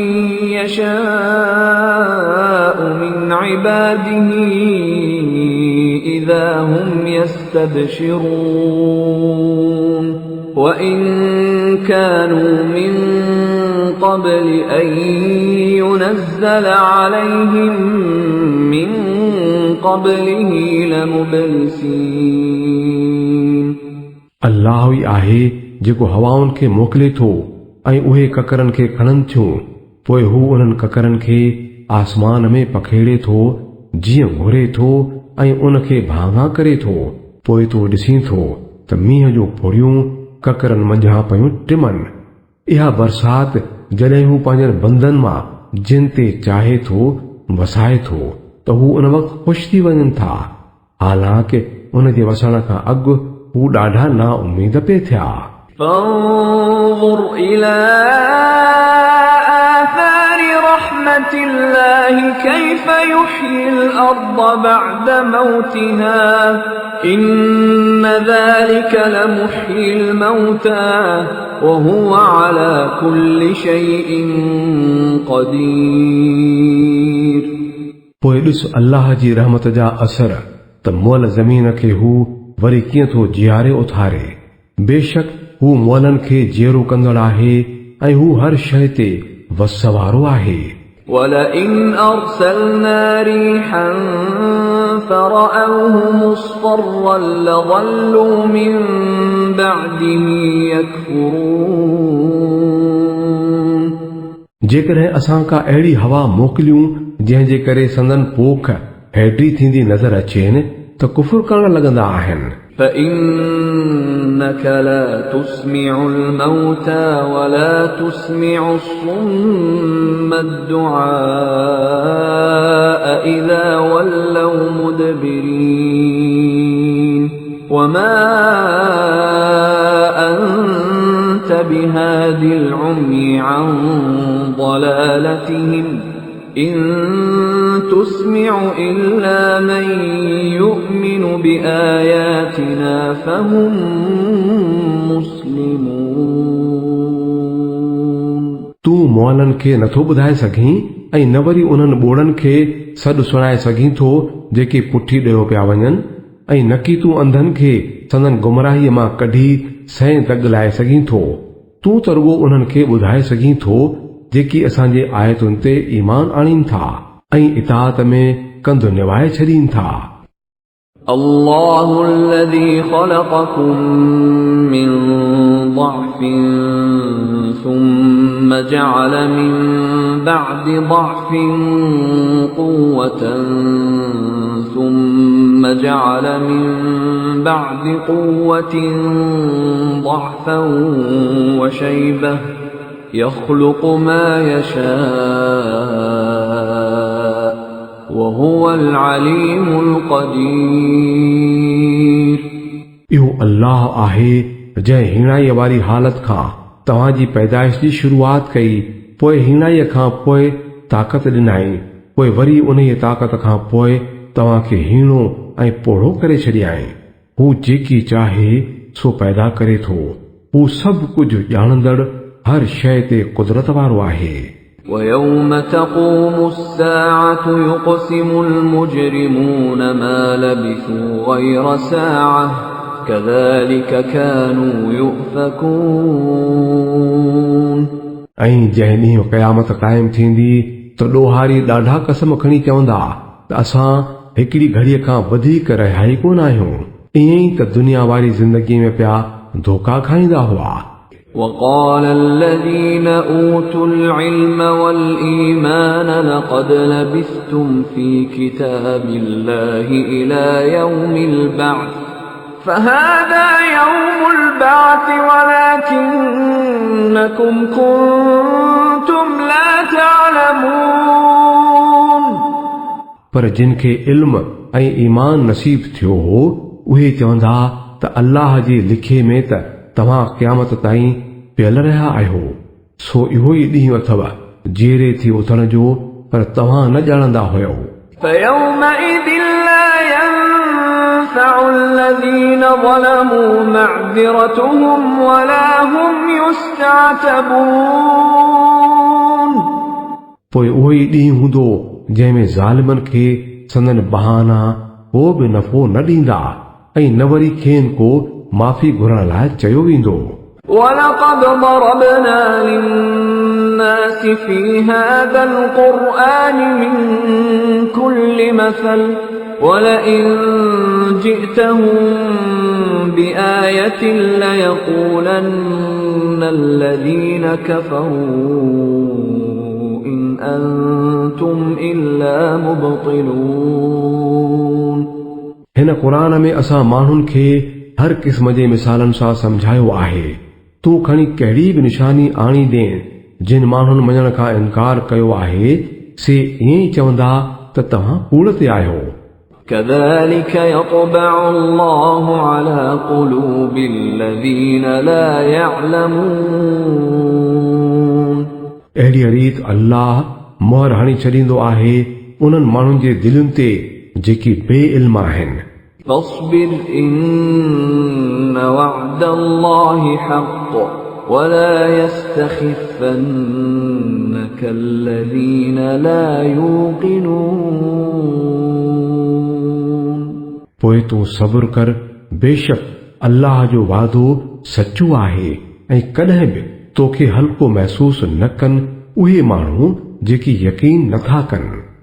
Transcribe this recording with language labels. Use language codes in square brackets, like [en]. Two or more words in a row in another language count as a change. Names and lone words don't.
[ar] يشاء من عباده إذا هم يستبشرون وإن كانوا من قبل أن ينزل عليهم من قبله لمبلسين। [sd] अल्लाह ई आहे जेको हवाउनि खे मोकिले थो ऐं उहे ककरनि खे खणनि थियूं, पोइ हू उन्हनि ककरनि खे आसमान में पखेड़े थो जीअं घुरे थो ऐं उन खे भाङा करे थो। पोइ तूं ॾिसीं थो त मींहं जो फुड़ियूं ककरनि मंझां पयूं टिमनि। इहा बरसात जॾहिं हू पंहिंजनि बंदनि मां जिन ते चाहे थो वसाए थो त हू उन वक़्तु ख़ुशि थी वञनि था, हालांकि उन जे वसण खां अॻु हू ॾाढा ना उम्मीद पे थिया। [ar] فانظر إلى آثار رحمة الله كيف يحيي الأرض بعد موتها إن ذلك لمحيي الموتى وهو على كل شيء قدير। [sd] पोइ ॾिस अल्लाह जी रहमत जा असर त मोल ज़मीन खे हू वरी कीअं थो जियारे उथारे। बेशक हू मोलनि खे जीअरो कंदड़ आहे ऐं हू हर शइ ते वस वारो आहे। [ar] وَلَئِنْ أَرْسَلْنَا رِيحًا فَرَأَوْهُ مُصْفَرًّا لَظَلُّوا مِنْ بَعْدِهِ يَكْفُرُونَ। [sd] जेकॾहिं असां का अहिड़ी हवा मोकिलियूं जंहिं जे करे संदन पोख हैड्री थींदी नज़र अचेनि त कुफुर करण लॻंदा आहिनि। [ar] فإنك لا تسمع الموتى ولا تسمع الصم الدعاء إذا ولوا مدبرين وما أنت بهاد العمي عن ضلالتهم إن تسمع إلا من يؤمن بآياتنا فهم مسلمون। [sd] तूं मोलनि खे नथो ॿुधाए सघीं ऐं न वरी उन्हनि ॿोड़नि खे सॾु सुणाए सघीं थो जेके पुठी ॾियो पिया वञनि, ऐं न की तूं अंधनि खे संदन गुमराहीअ मां कढी सह दग लाए सघीं थो। तूं त रुॻो उन्हनि खे ॿुधाए सघीं थो जेकी असांजे आयतुनि ते ईमान आणीनि था ऐं इताअत में कंधु निवाए छॾीनि था। [ar] الله الذي خلقكم من ضعف ثم جعل من بعد ضعف قوة ثم جعل من بعد قوة ضعفا وشيبة يخلق ما يشاء وهو العليم القدير। [sd] इहो अल्लाह आहे जंहिं हीणाईअ वारी हालत खां तव्हांजी पैदाइश जी शुरूआत कई, पोइ हीणाईअ खां पोइ ताक़त ॾिनाई, पोइ वरी उन ताक़त खां पोइ तव्हांखे हीणो ऐं पोढ़ो करे छॾियाई। हू जेकी चाहे सो पैदा करे थो। हू सभु कुझु ॼाणंदड़ हर शइ ते कुदरत वारो आहे। [ar] ويوم تقوم الساعة يقسم المجرمون ما لبثوا غير ساعة كذلك كانوا يؤفكون। [sd] ऐं जंहिं ॾींहुं क़यामत क़ाइम थींदी त ॾोहारी ॾाढा कसम खणी चवंदा त असां हिकिड़ी घड़ीअ खां वधीक रहिया ई कोन आहियूं। ईअं ई त दुनिया वारी ज़िंदगी में पिया धोखा खाईंदा हुआ। [ar] وقال الذين أوتوا العلم والإيمان لقد لبثتم في كتاب الله إلى يوم البعث فهذا يوم البعث ولكنكم كنتم لا تعلمون। [sd] पर जिन खे इल्म ऐं ईमान नसीब थियो हो उहे चवंदा त अल्लाह जे लिखे में त तव्हां क़यामत ताईं पियल रहिया आहियो। सो इहो ई ॾींहुं अथव जेरे थी उथण जो, पर तव्हां न ॼाणंदा हुयो। [ar] فيومئذ لا ينفع الذين ظلموا معذرتهم ولا هم يستعتبون। [sd] पोइ उहो ई ॾींहुं हूंदो जंहिंमें ज़ालिमनि खे संदन बहाना को बि नफ़ो न ॾींदा ऐं न वरी खेनि को माफ़ी घुरण लाइ चयो वेंदो। [ar] ولقد ضربنا للناس في هذا القرآن من كل مثل ولئن جئتهم بآية ليقولن الذين كفروا إن أنتم إلا مبطلون। [sd] हिन क़ुरान में असां माण्हुनि खे हर क़िस्म जे मिसालनि सां समझायो आहे। तूं खणी कहिड़ी बि निशानी आणी ॾे, जिन माण्हुनि मञण खां इनकार कयो आहे से ईअं ई चवंदा त तव्हां कूड़ ते आहियो। [ar] كذلك يطبع الله على قلوب الذين لا يعلمون। [sd] अहिड़ी रीत अल्लाह मोहर हणी छॾींदो आहे उन्हनि माण्हुनि जे दिलुनि ते जेकी बे इल्म आहिनि। [ar] فاصبر إن وعد الله حق ولا يستخفنك الذين لا يوقنون। [sd] पोइ तूं सब्र कर, बेशक अल्लाह जो वादो सचो आहे ऐं कॾहिं बि तोखे हल्को महसूस न कनि उहे माण्हू जेकी यकीन नथा कनि।